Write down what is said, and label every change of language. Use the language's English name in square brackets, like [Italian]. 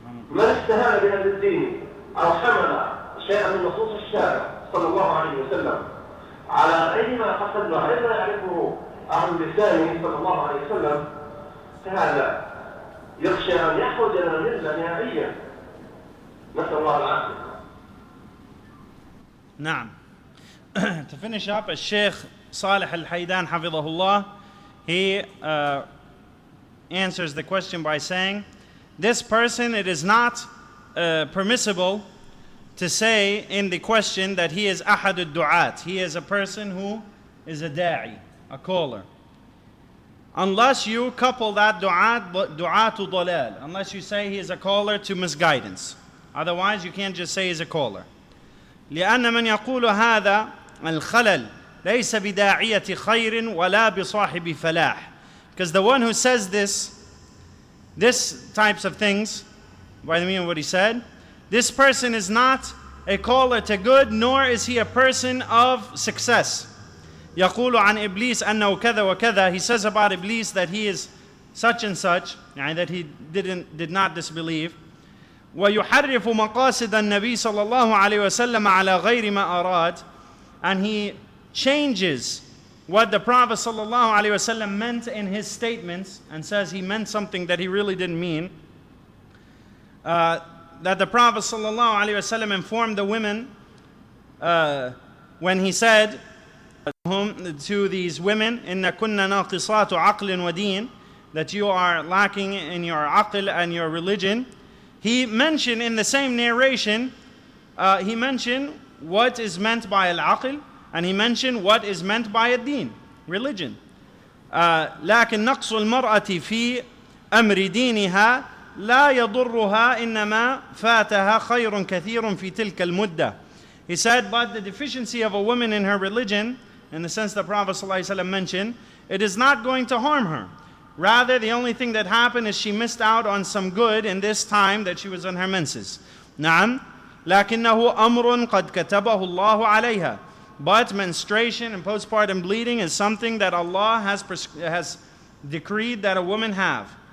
[Arabic] من استهان بهذا الدين أو حمل شيئا من نصوص الشارع صلى الله عليه وسلم على غير ما قصد وغير ما يعرفه أهل لسانه صلى الله عليه وسلم، فهذا يخشى أن يخرج من الملة نهائيا، نسأل الله العافية. نعم. [English] To finish up, Shaykh Salih al-Luhaydan hafidhahullah, he answers the question by saying, this person, it is not permissible to say in the question that he is [Arabic] ahad al-du'at. [English] He is a person who is a da'i, a caller. Unless you couple that [Arabic] du'atu dalal, [English] unless you say he is a caller to misguidance. Otherwise, you can't just say he's a caller. [Arabic] لأن من يقول هذا الخلل ليس بداعية خير ولا بصاحب فلاح. [English] Because the one who says this types of things, by the meaning of what he said, this person is not a caller to good, nor is he a person of success. [Arabic] يقول عن إبليس أنه كذا وكذا. [English] He says about Iblis that he is such and such, that he did not disbelieve. [Arabic] ويحرف مقاصد النبي صلى الله عليه وسلم على غير ما أراد. [English] And he changes what the Prophet [Arabic] صلى الله عليه وسلم [English] meant in his statements and says he meant something that he really didn't mean. That the Prophet [Arabic] صلى الله عليه وسلم [English] informed the women when he said to these women, [Arabic] إن كنا ناقصات عقل ودين, [English] that you are lacking in your aql and your religion. He mentioned in the same narration, he mentioned what is meant by al-aql, and he mentioned what is meant by ad-din, religion. [Arabic] لكن نقص المرأة في أمر دينها لا يضرها إنما فاتها خير كثير في تلك المدة. [English] He said, but the deficiency of a woman in her religion, in the sense the Prophet ﷺ mentioned, it is not going to harm her. Rather, the only thing that happened is she missed out on some good in this time that she was on her menses. [Arabic] نعم لكنه أمر قد كتبه الله عليها. [English] But menstruation and postpartum bleeding is something that Allah has decreed that a woman have.